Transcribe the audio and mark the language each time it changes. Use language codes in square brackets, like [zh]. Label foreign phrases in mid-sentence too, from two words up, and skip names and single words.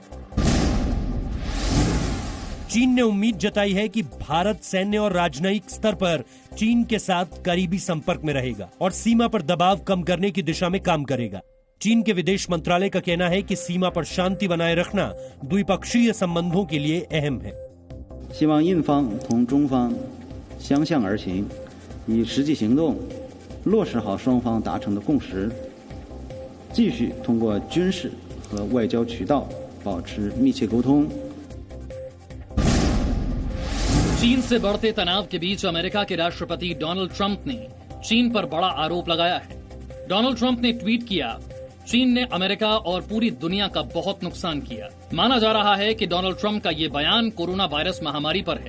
[hi] चीन ने उम्मीद जताई है कि भारत सैन्य और राजनयिक स्तर पर चीन के साथ करीबी संपर्क में रहेगा और सीमा पर दबाव कम करने की दिशा में काम करेगा। चीन के विदेश मंत्रालय का कहना है कि सीमा पर शांति बनाए रखना द्विपक्षीय संबंधों के लिए अहम है। [zh] 希望印方同中方相向而行，以实际行动落实好双方达成的共识，继续通过军事和外交渠道保持密切沟通。 [hi] चीन से बढ़ते तनाव के बीच अमेरिका के राष्ट्रपति डोनाल्ड ट्रंप ने चीन पर बड़ा आरोप लगाया है। डोनाल्ड ट्रंप ने ट्वीट किया, चीन ने अमेरिका और पूरी दुनिया का बहुत नुकसान किया। माना जा रहा है कि डोनाल्ड ट्रंप का ये बयान कोरोना वायरस महामारी पर है।